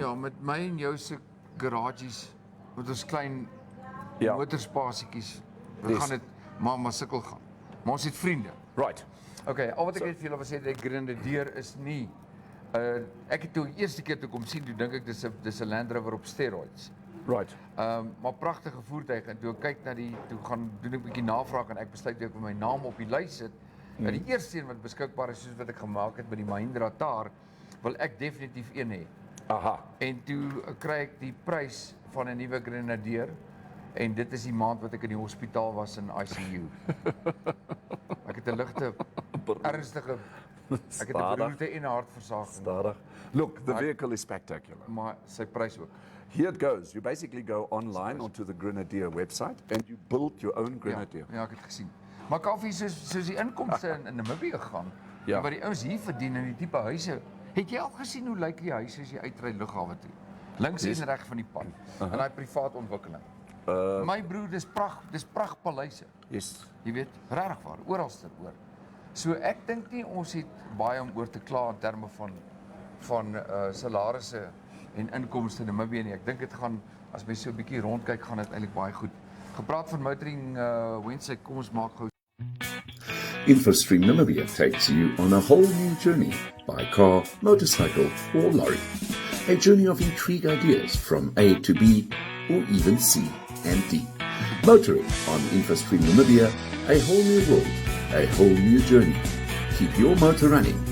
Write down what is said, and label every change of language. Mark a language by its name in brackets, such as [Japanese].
[Afrikaans] ja, met my en jou se garages met ons klein Ja. motorspasietjies, dan [English] Yes. [Afrikaans] gaan dit maar sukkel gaan. Maar ons het vriende. [English] Right. [Afrikaans] Okay, al wat ek net vir julle wil sê, die Grenadier is nie ek het toe die eerste keer toe kom sien, toe dink ek dis 'n Land Rover op steroids. [English] Right. [Afrikaans] Maar pragtige voertuig en toe ek kyk na toe gaan doen ek 'n bietjie navraag en ek besluit ek wil my naam op die lys sit. Die eerste een wat beskikbaar is soos wat ek gemaak het by die Mahindra Thar, wil ek definitief een hê. Aha. En toe kry ek die prys van 'n nuwe Grenadier en dit is die maand wat ek in die hospitaal was in ICU. Ek het 'n ligte ernstige ek het 'n beroerte en 'n hartversaging, Stadig. [English] Look, the vehicle is spectacular. [Afrikaans] maar sy prys ook. [English] Here it goes. You basically go online onto the Grenadier website and you build your own Grenadier. [Afrikaans] Ja, ek het gesien. Maar Kaufeee soos die inkomste in Namibië gaan, Ja. wat die ouens hier verdien in die tipe huise. Het jy al gesien hoe lyk die huise as jy uitry lughawe toe? Links en reg van die pad. In daai privaat ontwikkeling. My broer, dis pragtpaleise. [English] Yes. [Afrikaans] Jy weet, regtig waar, oralste oor. So ek dink nie ons het baie om oor te kla in terme van salarisse en inkomste in Namibië nie. Ek dink dit gaan, as mens so 'n bietjie rondkyk, gaan dit eintlik baie goed. Gepraat van Motoring Wednesday, kom ons maak gou. [English] InfoStream Namibia takes you on a whole new journey by car, motorcycle, or lorry. A journey of intrigue ideas from A to B, or even C and D. Motoring on InfoStream Namibia, a whole new world, a whole new journey. Keep your motor running.